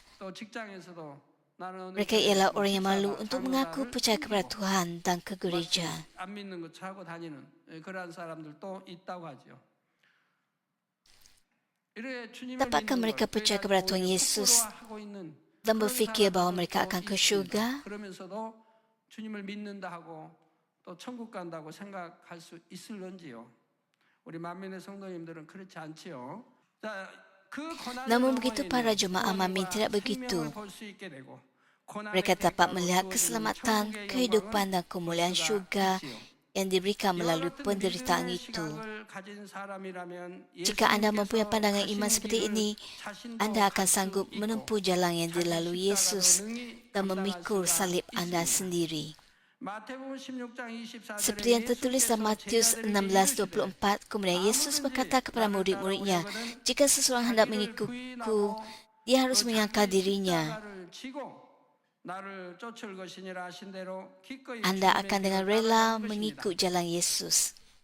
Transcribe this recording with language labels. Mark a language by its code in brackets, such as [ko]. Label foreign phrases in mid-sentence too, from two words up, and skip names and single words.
[ms] Mereka ialah orang yang malu untuk mengaku percaya kepada Tuhan dan ke gereja. Dapatkah mereka percaya kepada Tuhan Yesus dan berfikir bahawa mereka akan ke syurga? [ko] 또 천국 간다고 생각할 수 있을런지요? 우리 만민의 성도님들은 그렇지 않지요. 자, 그 고난을 [ms] Namun [ko] 넘어 [ms] begitu [ko] 있는 [ms] para jemaah Mamin [ko] 구원과 [ms] tidak begitu. [ko] 생명을 볼 수 있게 되고 [ms] Mereka [ko] 고난의 [ms] dapat [ko] 대가로 [ms] melihat [ko] 주어지는 [ms] keselamatan, [ko] 천국의 [ms] kehidupan [ko] 영광을 [ms] dan [ko] 볼 [ms] kemuliaan [ko] 수가 [ms] syurga [ko] 있지요. [ms] yang diberikan [ko] 이와 [ms] melalui [ko] 같은 [ms] penderitaan [ko] 믿음의 [ms] itu. [ko] 시각을 가진 사람이라면 [ms] Jika anda mempunyai [ko] 예수님께서 [ms] pandangan iman [ko] 가신 [ms] seperti [ko] 길을 [ms] ini, [ko] 자신도 [ms] anda [ko] 갈 [ms] akan [ko] 수 [ms] sanggup [ko] 있고 [ms] menempuh jalan yang [ko] 자기 [ms] dilalui [ko] 십자가로 [ms] Yesus [ko] 능히 [ms] dan [ko] 감당할 [ms] memikul [ko] 수가 [ms] salib anda [ko] 있습니다. [ms] sendiri. [ko] 마태복음 16장 24절에 [ms] Seperti yang tertulis dalam Matius 16:24, kemudian Yesus berkata kepada murid-muridnya, jika seseorang hendak mengikutku, dia harus menyangkal dirinya. Anda akan dengan rela mengikut jalan Yesus.